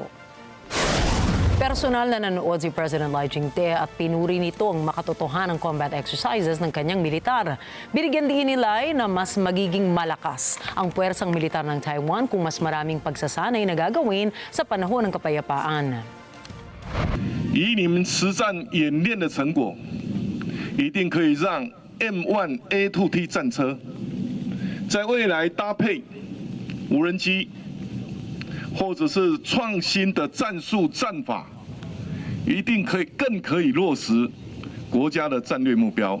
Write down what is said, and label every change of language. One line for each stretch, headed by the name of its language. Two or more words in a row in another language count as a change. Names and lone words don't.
Filipino: Personal na nanood si President Lai Ching-te at pinuri nito ang makatotohanang
English: combat exercises
Filipino: ng kanyang militar. Binigyan din ni Lai na mas magiging malakas ang puwersang militar ng Taiwan kung mas maraming pagsasanay na gagawin sa panahon ng kapayapaan.
Chinese: 以你们实战演练的成果，一定可以让 M1A2T 战车在未来搭配无人机，或者是创新的战术战法，一定更可以落实国家的战略目标。